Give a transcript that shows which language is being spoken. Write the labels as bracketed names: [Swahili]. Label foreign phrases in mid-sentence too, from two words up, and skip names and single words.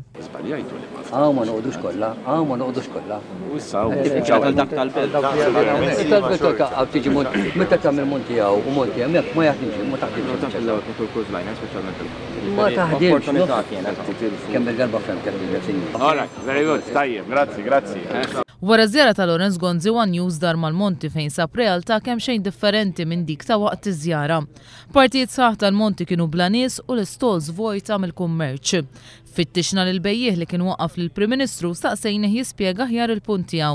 [Maltese] Ma noqgħodux kollha, ma noqgħodux kollha. dak tal-belt. Tal-belt tiġi meta tagħmel Monti hawn u Monti hemmhekk ma jaħdimx, ma taħdimx. Ma taħdimx. Kemm il-darba fem kemm [English] All right, very good, [Maltese] tajjeb, grazzi. Wara żjara ta' Lorenz Gonzi One News dar mal-Monti fejn sab realtà kemm xejn differenti minn dik ta' waqt iż-żjara. Partijiet sħaħ tal-Monti kienu bla nies u l-istalls vojta mill-kummerċ. Fittixna lil bejjieħ li kien waqaf lill-Prim Ministru staqsejnih jispjega aħjar il-punt tiegħu.